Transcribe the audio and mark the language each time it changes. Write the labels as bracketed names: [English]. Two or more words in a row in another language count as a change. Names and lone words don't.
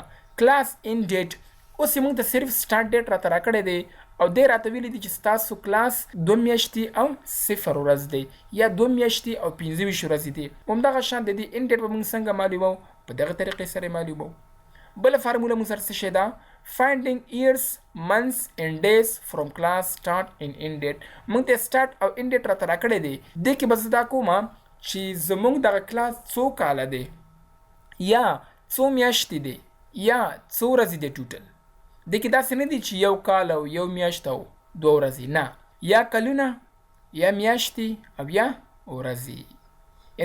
[English] class end date, [Pashto] اوس یې موږ ته صرف [English] start date [Pashto] راته راکړی دی او دی راته ویلی دی چې ستاسو کلاس 2 میاشتې او 0 ورځ دی یا 2 میاشتې او 25 ورځې دی. همدغه شان د دې [English] end date [Pashto] به موږ څنګه معلوموو؟ په دغه طریقې سره یې معلوموو. بله فارمولا موږ سره څه شی ده، [English] finding years months and days from class start and end date. [Pashto] موږ ته سټارټ او [English] end date [Pashto] راته راکړی دی. دې کې به زه دا کوم چې زموږ دغه کلاس څو کاله دی یا څو میاشتې دی یا څو ورځې دی ټوټل. دې کې داسې نه دی چې یو کال او یو میاشت او 2 ورځې، نه، یا کلونه یا میاشتې او یا ورځې.